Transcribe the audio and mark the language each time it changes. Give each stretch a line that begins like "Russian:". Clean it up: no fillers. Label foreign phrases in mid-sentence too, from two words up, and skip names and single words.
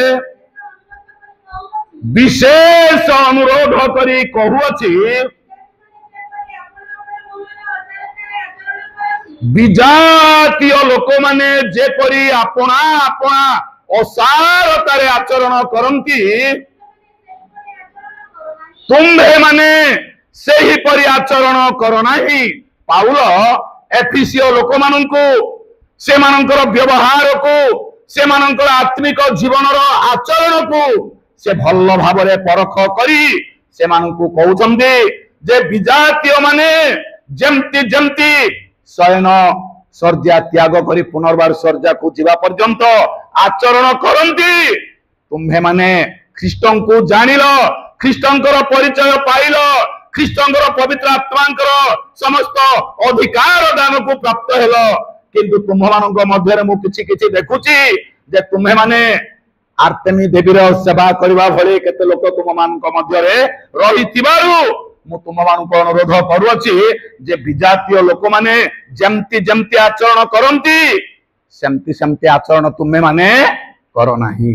Odia: ବିଶେଷ ଅନୁରୋଧ କରି କହୁଅଛି ବିଜାତୀୟ ଲୋକ ମାନେ ଯେପରି ଆପଣା ଆପଣା ଅସାରତାରେ ଆଚରଣ କରନ୍ତି ତୁମ୍ଭେ ମାନେ ସେହି ପରି ଆଚରଣ କର ନାହିଁ। ପାଉଲ ଏଫିସୀୟ ଲୋକ ମାନଙ୍କୁ ସେମାନଙ୍କର ବ୍ୟବହାର କୁ ସେମାନଙ୍କର ଆତ୍ମିକ ଜୀବନର ଆଚରଣ କୁ ସେ ଭଲ ଭାବରେ ପରଖ କରି ସେମାନଙ୍କୁ କହୁଛନ୍ତି ଯେ ବିଜାତୀୟ ମାନେ ଯେମିତି ଯେମିତି ଶୟନ ଶଯ୍ୟା ତ୍ୟାଗ କରି ପୁନର୍ବାର ଶଯ୍ୟା କୁ ଯିବା ପର୍ଯ୍ୟନ୍ତ ଆଚରଣ କରନ୍ତି ତୁମ୍ଭେ ମାନେ ଖ୍ରୀଷ୍ଟଙ୍କୁ ଜାଣିଲ ଖ୍ରୀଷ୍ଟଙ୍କର ପରିଚୟ ପାଇଲ ଖ୍ରୀଷ୍ଟଙ୍କର ପବିତ୍ର ଆତ୍ମାଙ୍କର ସମସ୍ତ ଅଧିକାର ଦାନ କୁ ପ୍ରାପ୍ତ ହେଲ କିନ୍ତୁ ତୁମ ମାନଙ୍କ ମଧ୍ୟ ମୁଁ କିଛି କିଛି ଦେଖୁଛି ଯେ ତୁମ୍ଭେ ମାନେ ଆର୍ତେମୀ ଦେବୀର ସେବା କରିବା ଭଳି କେତେ ଲୋକ ତୁମ ମାନଙ୍କ ମଧ୍ୟ ରେ ରହିଥିବାରୁ ମୁଁ ତୁମ ମାନଙ୍କୁ ଅନୁରୋଧ କରୁଛି ଯେ ବିଜାତୀୟ ଲୋକ ମାନେ ଯେମିତି ଯେମିତି ଆଚରଣ କରନ୍ତି ସେମିତି ସେମିତି ଆଚରଣ ତୁମ୍ଭେ ମାନେ କର ନାହିଁ।